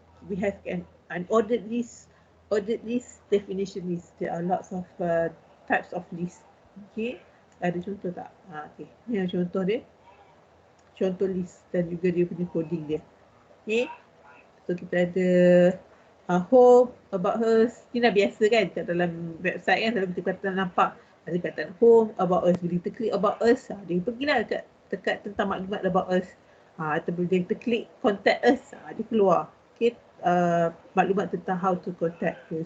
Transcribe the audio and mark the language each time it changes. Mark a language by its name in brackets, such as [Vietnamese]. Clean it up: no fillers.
[English] We have an ordered list, definition list. There are lots of types of list. [Malay] Okay, ada contoh tak? Okay, ni contoh dia. Contoh list dan juga dia punya coding dia. Okay, so kita ada home, about us. Ini dah biasa kan kat dalam website kan, selalu kita kata nampak ada kata home, about us. Bila kita klik about us, dia pergilah dekat tentang maklumat about us. Atau bila kita klik contact us, dia keluar. Okay, maklumat tentang [English] how to contact us.